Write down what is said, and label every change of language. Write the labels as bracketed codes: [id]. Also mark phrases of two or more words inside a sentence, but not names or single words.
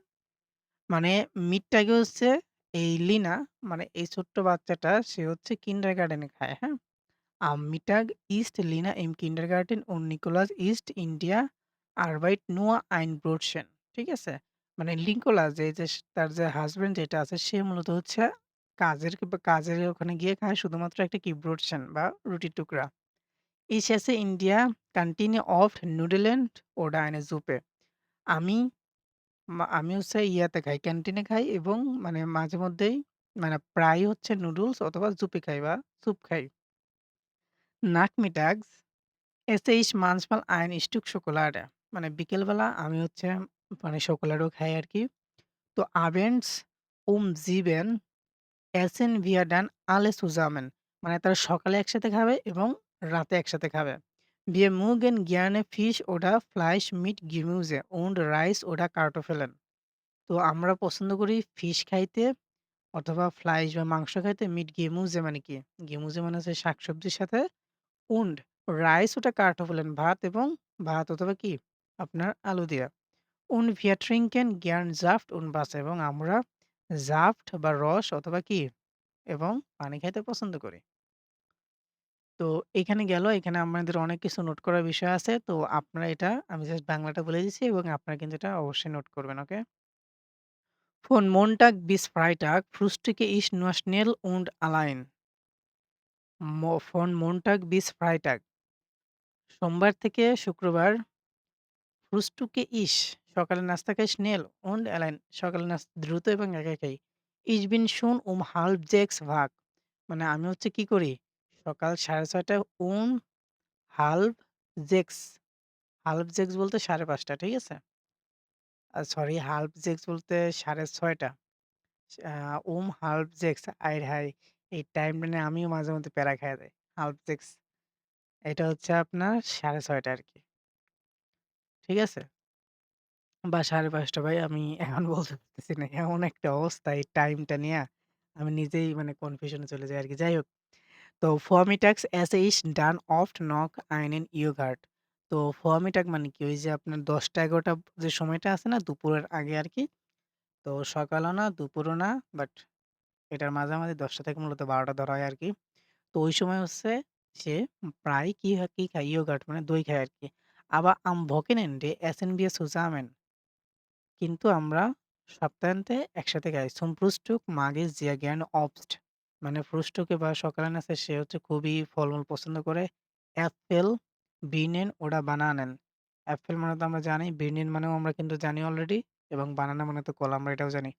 [bn] মানে মিডটাগে হচ্ছে এই লিনা মানে এই ছোট্ট বাচ্চাটা সে হচ্ছে কিন্ডারগার্টেনে খায়, হ্যাঁ? [de] Am Mittag isst Lina im Kindergarten und Nicholas isst in der Arbeit nur ein Brötchen. [bn] ঠিক আছে? মানে নিকোলাস যে তার যে হাসব্যান্ড যেটা আছে সে মূলত হচ্ছে কাজের ওখানে গিয়ে খায় শুধুমাত্র একটা কি ব্রোটশেন বা রুটির টুকরা। [de] Ich esse in der Kantine oft Nudeln oder eine Suppe. [bn] আমি আমি হচ্ছে ইয়াতে খাই, ক্যান্টিনে খাই এবং মানে মাঝেমধ্যেই মানে প্রায়ই হচ্ছে নুডলস অথবা জুপি খাই বা স্যুপ খাই। [de] Nachmittags esse ich manchmal ein Stück Schokolade. [bn] মানে বিকেলবেলা আমি হচ্ছে মানে শোকোলাডও খাই আরকি। [de] তো abends um 7 essen wir dann alle zusammen. [bn] মানে তারা সকালে একসাথে খাবে এবং রাতে একসাথে খাবে। [de] Wir mögen gerne Fisch oder Fleisch mit Gemüse und Reis oder Kartoffeln. [bn] তো আমরা পছন্দ করি ফিশ খাইতে অথবা ফ্লাইশ বা মাংস খাইতে [de] mit Gemüse [bn] মানে কি? গেমুজে মানে হচ্ছে শাকসবজির সাথে [de] und Reis oder Kartoffeln [bn] ভাত অথবা কি? আপনার আলু দিয়া। [de] Und wir trinken gern Saft und Wasser [bn] এবং আমরা জাফট বা রস অথবা কি? এবং পানি খাইতে পছন্দ করি। তো এখানে গেল। এখানে আমাদের অনেক কিছু নোট করার বিষয় আছে। তো আপনারা এটা আমি জাস্ট বাংলাটা বলে দিচ্ছি এবং আপনারা কিন্তু এটা অবশ্যই নোট করবেন, ওকে? [de] Von Montag bis Freitag frühstücke ich nur schnell und allein. Von Montag bis Freitag [bn] সোমবার থেকে শুক্রবার [de] frühstücke ich [bn] সকালের নাস্তা খাই [de] schnell und allein [bn] সকালের নাস্তা দ্রুত এবং একা খাই। [de] Ich bin schon um 5:30 wach [bn] মানে আমি হচ্ছে কি করি? সকাল 6:30 টায় halb 6 halb 6 বলতে 5:30 ঠিক আছে? সরি halb 6 বলতে 6:30 আ halb 6 আয় হায়! এই টাইমটা নিয়ে আমিও মাঝে মধ্যে প্যারা খাইয়া যাই। halb 6 এটা হচ্ছে আপনার 6:30 আরকি। ঠিক আছে? বা 5:30 ভাই আমি এখন বলতে পারতেছি না। এমন একটা অবস্থা এই টাইমটা নিয়া আমি নিজেই মানে কনফিউশন এ চলে যাই আরকি। যাই হোক। তো [de] vormittags esse ich dann oft noch einen Yogurt. [bn] তো vormittag মানে কি? ওই যে আপনার 10টা-11টা যে সময়টা আছে না দুপুরের আগে আরকি। তো সকালও না, দুপুরও না বাট এটার মাঝামাঝি 10টা থেকে মূলত 12টা ধরা হয় আরকি। তো ওই সময় হচ্ছে সে প্রায় কি খায়? ইয়োগার্ট মানে দই খায় আরকি। [de] Aber am Wochenende essen wir zusammen. [bn] কিন্তু আমরা সপ্তাহান্তে একসাথে খাই। [de] Zum Frühstück mag ich sehr gerne Obst. [bn] মানে ফ্রুস্টুকে বা সকালের নাস্তায় সে হচ্ছে খুবই ফলমূল পছন্দ করে। [de] Äpfel, Birnen oder Bananen. [bn] অ্যাপেল মানে তো আমরা জানি, বিনেন মানেও আমরা কিন্তু জানি অলরেডি এবং বানানা মানে তো কলা আমরা এটাও জানি।